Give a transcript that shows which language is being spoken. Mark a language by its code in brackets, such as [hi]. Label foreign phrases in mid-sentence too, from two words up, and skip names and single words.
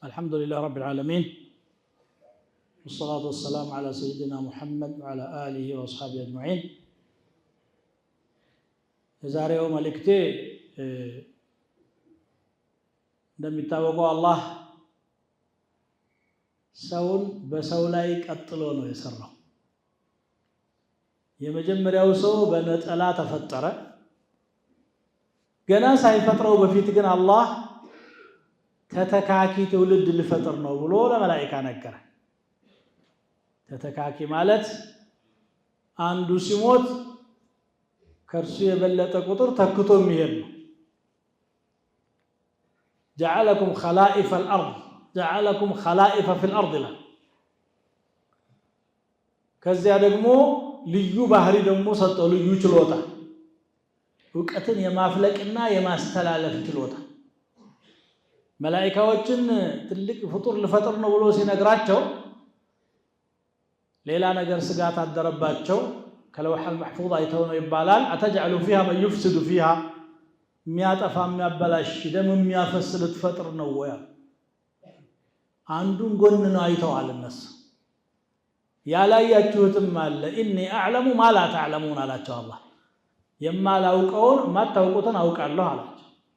[ar] الحمد لله رب العالمين والصلاة والسلام على سيدنا محمد وعلى آله وأصحابه أجمعين. [am] የዛሬው መልእክቴ እንደሚታወቀው አላህ ሰውን በሰው ላይ ቀጥሎ ነው የሰራው። የመጀመሪያው ሰው በነጠላ ተፈጠረ። ገና ሳይፈጥረው በፊት ግን አላህ ተተካኪ ትውልድ ሊፈጥር ነው ብሎ ለመላእክት ነገረ። ተተካኪ ማለት አንዱ ሲሞት ከርሱ የበለጠ ቁጥር ተክቶ የሚሄድ ነው። [ar] جعلكم خلائف الأرض جعلكم خلائف في الأرض لا [am] ከዚያ ደግሞ ልዩ ባህሪ ደግሞ ሰጠው። ልዩ ችሎታ ዕውቀትን የማፍለቅና የማስተላለፍ ችሎታ። መላእክቶችን ትልቅ ፍጡር ልፈጥር ነው ብሎ ሲነግራቸው ሌላ ነገር ስጋት አደረባቸው። ከለውሐ المحفوظ አይተው ነው ይባላል። [ar] أتجعل فيها من يفسد فيها [am] የሚያጠፋ የሚያበላሽ ደም የሚያፈስ ልትፈጥር ነው ወይ? አንዱን ጎን ነው አይተዋል እነሱ። ያላያችሁትም አለ [ar] إني أعلم ما لا تعلمون [am] አላቸው አላህ። የማላውቀውን የማታውቁትን አውቃለሁ አላቸው።